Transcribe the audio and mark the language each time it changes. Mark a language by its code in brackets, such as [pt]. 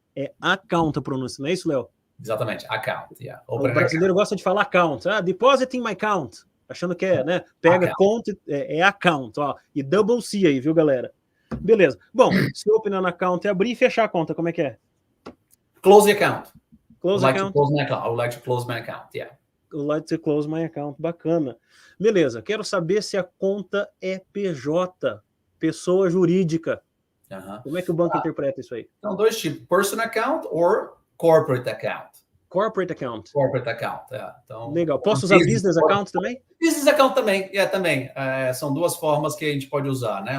[pt] É account a pronúncia, não é isso, Léo? Exatamente, account. Yeah. O brasileiro gosta de falar account. Ah, [en] deposit in my account. [pt] Achando que é, né? Pega conta, é account, ó. E double C aí, viu, galera? Beleza. Bom, se [en] open an account [pt] é abrir e fechar a conta, como é que é? [en] Close the account. Close account. Close my account. I would like to close my account, yeah. I would like to close my account. [pt] Bacana. Beleza. Quero saber se a conta é PJ, pessoa jurídica. Como é que o banco interpreta isso aí? Então, dois tipos. [en] Personal account or corporate account. Corporate account. Corporate account, Então, [pt] legal. Posso usar business account também? Business account também, também. São duas formas que a gente pode usar, né?